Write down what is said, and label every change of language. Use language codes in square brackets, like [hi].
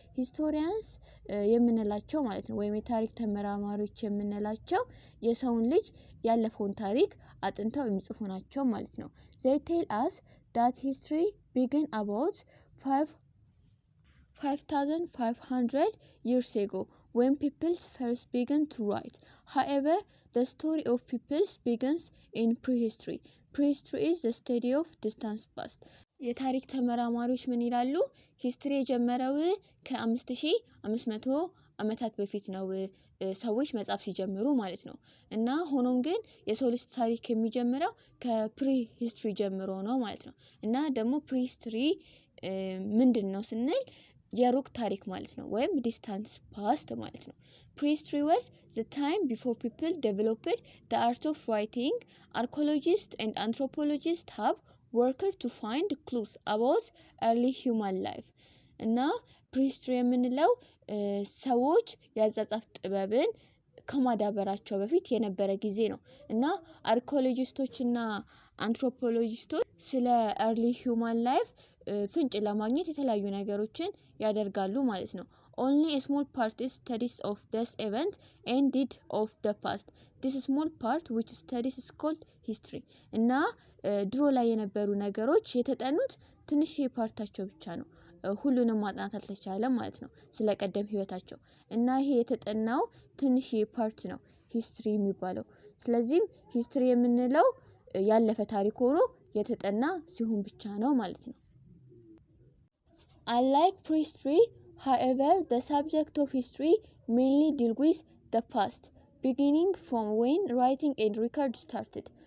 [am] Historians የምንላቸው ማለት ነው ወይም የታሪክ ተመራማሪዎች የምንላቸው የሰውን ልጅ ያለፈውን ታሪክ አጥንተው የሚጽፉ ናቸው ማለት ነው። [en] They tell us that history began about 5,500 years ago when peoples first began to write. However, the story of peoples begins in prehistory. Prehistory is the study of distant past. [am] የታሪክ ተመራማሪዎች ምን ይላሉ? ሂስትሪ የጀመረው ከ5500 ዓመታት በፊት ነው ሰዎች መጻፍ ሲጀምሩ ማለት ነው። እና ሆኖም ግን የሰው ልጅ ታሪክ የሚጀምረው ከፕሪ ሂስትሪ ጀምሮ ነው ማለት ነው። እና ደግሞ ፕሪ ሂስትሪ ምንድነው ስንል የሩቅ ታሪክ ማለት ነው ወይም ዲስታንስ ፓስት ማለት ነው። [en] Prehistory was the time before people developed the art of writing. Archaeologists and anthropologists have worked to find clues about early human life. [am] እና ፕሪሂስትሪ የምንለው ሰዎች የአጻጻፍ ጥበብን ከማዳበራቸው በፊት የነበረ ጊዜ ነው። እና አርኪኦሎጂስቶች እና አንትሮፖሎጂስቶች ስለ [en] early human life [am] ፍንጭ ለማግኘት የተለያዩ ነገሮችን ያደርጋሉ ማለት ነው። [en] Only a small part is studies of this event and did of the past. This small part which studies is called history. [am] እና ድሮ ላይ የነበሩ ነገሮች የተጠኑት ትንሽ ፓርታቸው ብቻ ነው። ሁሉንም ማጥናት አልተቻለም ማለት ነው ስለ ቀደም ህይወታቸው። እና ይሄ የተጠናው ትንሽ ፓርት ነው ሂስትሪ የሚባለው። ስለዚህም ሂስትሪ የምንለው ያለፈ ታሪክ ሆኖ የተጠና ሲሆን ብቻ ነው ማለት ነው። [en] Unlike prehistory, however, the subject of history mainly deals with the past, beginning from when writing and record started.